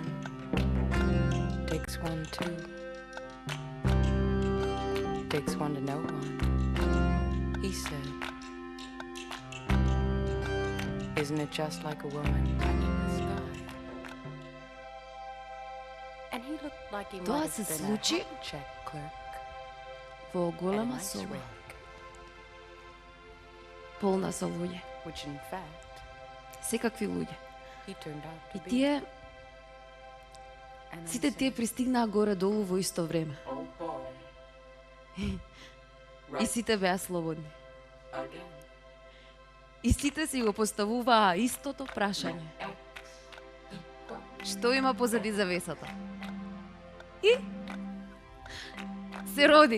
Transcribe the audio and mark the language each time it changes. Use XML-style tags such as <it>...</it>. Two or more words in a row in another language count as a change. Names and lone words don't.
<en>Takes one too. Takes one to know one. He said, isn't it just like a woman in the sky? And he looked like he</en> <mk>Тоа</mk> <en>might</en> <mk>се</mk> <en>have been</en> <mk>случи</mk> <en>a check clerk</en> <mk>во</mk> <en>at a</en> <mk>голема</mk> <en>nice</en> <mk>соба,</mk> <en>rig,</en> <mk>полна со луѓе,</mk> <en>which in fact</en> <mk>секакви луѓе.</mk> <en>he turned out</en> <mk>И</mk> <en>to be.</en> <mk>тие,</mk> <en>And I</en> <mk>сите тие</mk> <en>said,</en> <mk>пристигнаа горе-долу во исто време.</mk> <en>oh boy,</en> <mk>И сите беа слободни.</mk> <en>again.</en> <mk>И сите си го поставуваа истото прашање. Што има позади завесата? И се роди.</mk>